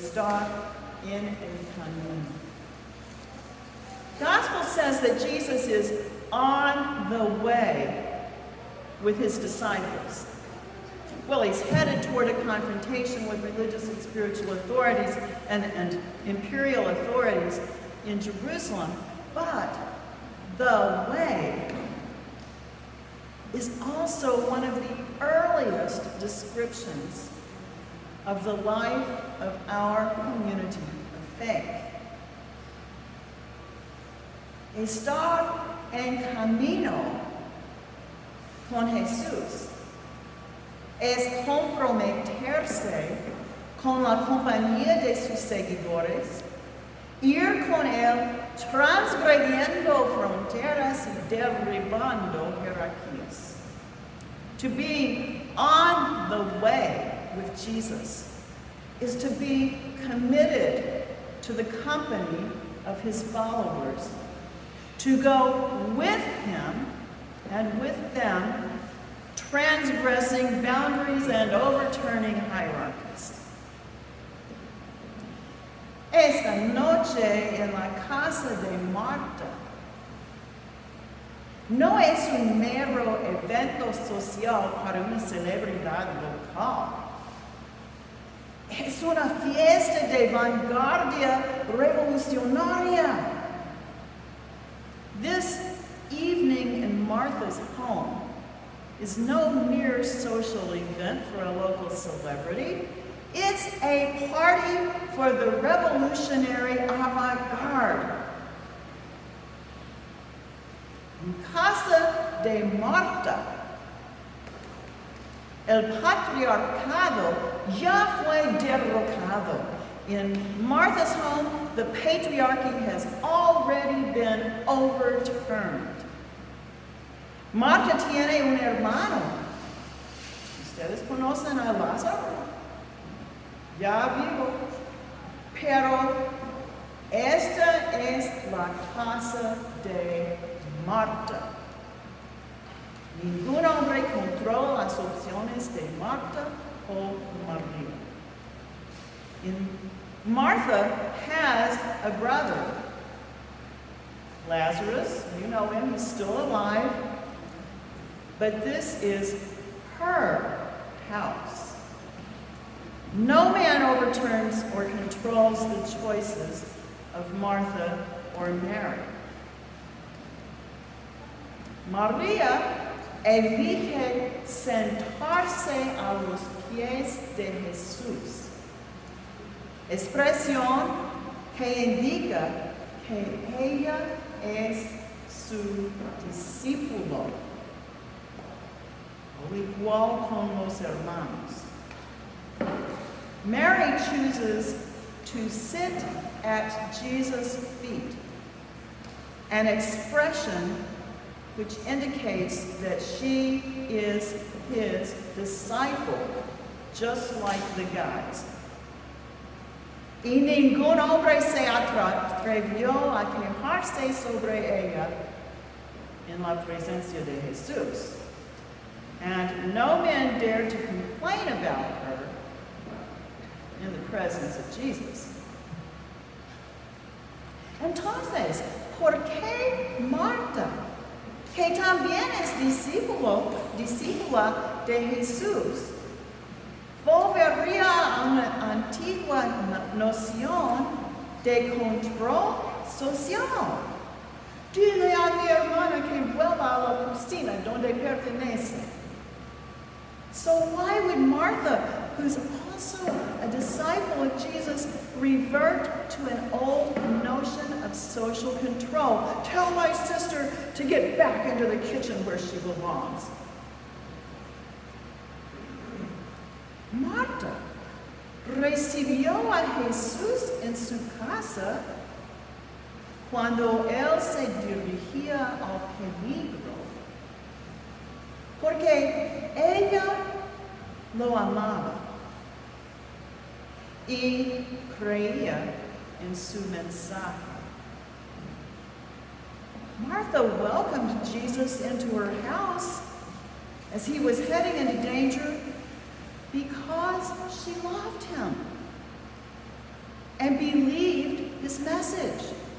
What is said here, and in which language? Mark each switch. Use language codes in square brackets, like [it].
[es] Estar en el camino. [en] Gospel says that Jesus is on the way with his disciples. Well, he's headed toward a confrontation with religious and spiritual authorities and imperial authorities in Jerusalem, but the way is also one of the earliest descriptions of the life of our community of faith. [es] Estar en camino con Jesús es comprometerse con la compañía de sus seguidores, ir con él transgrediendo fronteras y derribando jerarquías. [en] To be on the way with Jesus is to be committed to the company of his followers, to go with him and with them, transgressing boundaries and overturning hierarchies. [es] Esta noche en la casa de Marta no es un mero evento social para una celebridad local. Es una fiesta de vanguardia revolucionaria. [en] This evening in Martha's home is no mere social event for a local celebrity. It's a party for the revolutionary avant-garde. [es] En casa de Marta, el patriarcado ya fue derrocado. [en] In Martha's home, the patriarchy has already been overturned. [es] Marta tiene un hermano. Ustedes conocen a Lázaro. Ya vivo. Pero esta es la casa de Marta. Ningún hombre controla las opciones de Marta o María. [en] Martha has a brother, Lazarus. You know him, he's still alive. But this is her house. No man overturns or controls the choices of Martha or Mary. [es] María elige sentarse a los pies de Jesús, expresión que indica que ella es su discípulo, o igual con los hermanos. [en] Mary chooses to sit at Jesus' feet, an expression which indicates that she is his disciple, just like the guys. [es] Y ningún hombre se atrevió a quejarse sobre ella en la presencia de Jesús. [en] And no man dared to complain about her in the presence of Jesus. [es] Entonces, ¿por qué Marta, que también es discípula de Jesús, volvería a una antigua noción de control social? Dile a mi hermana que vuelva a la piscina donde pertenece. [en] So why would Martha, who's also a disciple of Jesus, revert to an old notion of social control? Tell my sister to get back into the kitchen where she belongs. [es] Marta recibió a Jesús en su casa cuando él se dirigía al peligro, porque ella lo amaba y creía en su mensaje. [en] Martha welcomed Jesus into her house as he was heading into danger because she loved him and believed his message.